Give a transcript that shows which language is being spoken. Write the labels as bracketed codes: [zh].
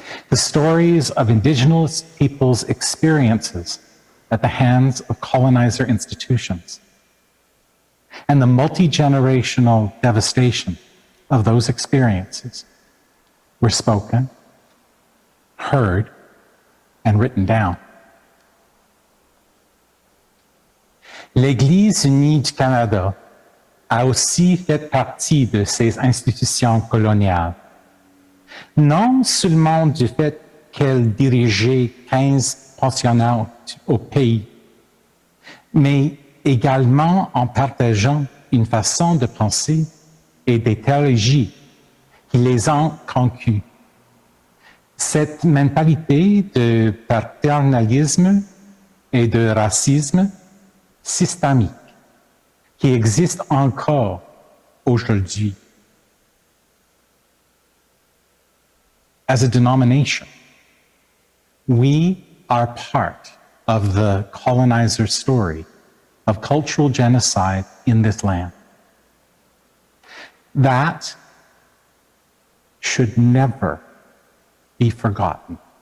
[en] The stories of Indigenous peoples' experiences at the hands of colonizer institutions, and the multi-generational devastation of those experiences were spoken, heard, and written down. [fr] L'Église unie du Canada a aussi fait partie de ces institutions coloniales, non seulement du fait qu'elle dirigeait 15 pensionnats au pays, mais également en partageant une façon de penser et des théologies qui les ont conquis. Cette mentalité de paternalisme et de racisme systémique qui existe encore aujourd'hui. [en] As a denomination, we are part of the colonizer story of cultural genocide in this land. That should never be forgotten.